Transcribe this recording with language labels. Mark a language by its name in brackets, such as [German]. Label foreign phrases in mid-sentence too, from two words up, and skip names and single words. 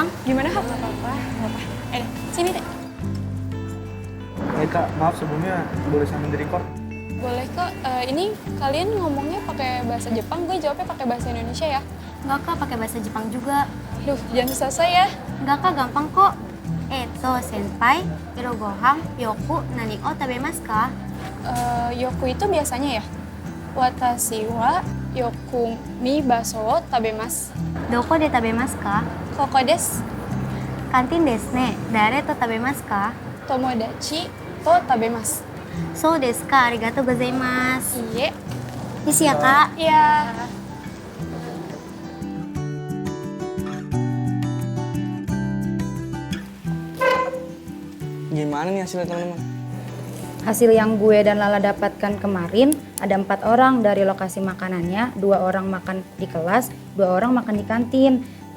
[Indonesian] Gimana Kak? Nggak apa-apa. Sini deh. Baik Kak, maaf sebelumnya boleh sambil di-record? Boleh kok. Ini kalian ngomongnya pakai bahasa Jepang, gue jawabnya pakai bahasa Indonesia ya? Enggak Kak, pakai bahasa Jepang juga. Duh, jangan susah ya. Enggak Kak, gampang kok. [Japanese] 先輩、昼ご飯、よく、何を食べますか? [Indonesian] Yoku itu biasanya ya? [Japanese] 私はよくmi basoを食べます. どこで食べますか? ここです. Kantinですね。誰と食べますか? 友達と食べます. そうですか、ありがとうございます. いいえ. [Indonesian] Isi ya Kak? Iya. Gimana nih hasilnya teman-teman? Hasil yang gue dan Lala dapatkan kemarin, ada 4 orang dari lokasi makanannya, 2 orang makan di kelas, 2 orang makan di kantin.